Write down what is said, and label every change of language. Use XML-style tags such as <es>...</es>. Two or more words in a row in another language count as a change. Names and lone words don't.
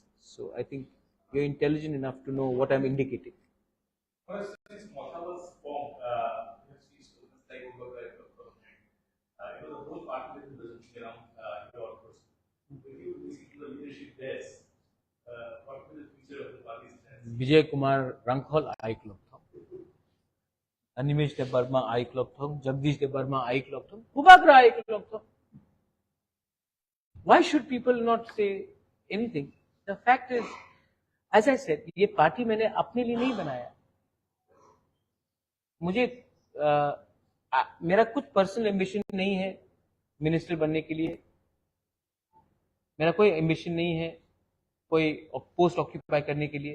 <en>So I think you're intelligent enough to know what I'm indicating. Since Motha was formed, like the whole party is building around your person. When you listen to the leadership there, what will the future of the party stand? Vijay Kumar Rankhol I-Club Thong, Animesh De Burma I-Club Thong, Jagdish De Burma I-Club Thong, Kubagra I-Club Thong. Why should people not say anything? The fact is, as I said,</en> <hi>ये पार्टी मैंने अपने लिए नहीं बनाया. मुझे मेरा कुछ</hi> <en>personal ambition</en> <hi>नहीं है मिनिस्टर बनने के लिए. मेरा कोई एम्बिशन नहीं है कोई</hi> <en>post occupy</en> <hi>करने के लिए.</hi>